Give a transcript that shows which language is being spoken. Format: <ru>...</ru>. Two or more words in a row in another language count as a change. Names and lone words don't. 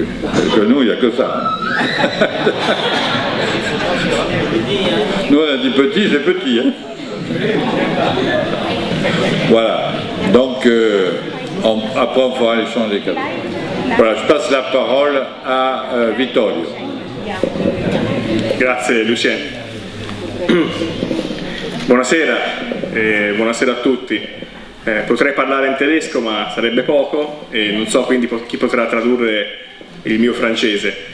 <fr>Et que nous, il n'y a que ça. Nous, on a dit petit, c'est petit. Hein. Voilà. Donc, après, on fera l'échange des cadeaux. Voilà, je passe la parole à Vittorio.</fr> <it>Grazie Lucien. Buonasera, buonasera a tutti. Potrei parlare in tedesco ma sarebbe poco e non so quindi chi potrà tradurre il mio francese.</it>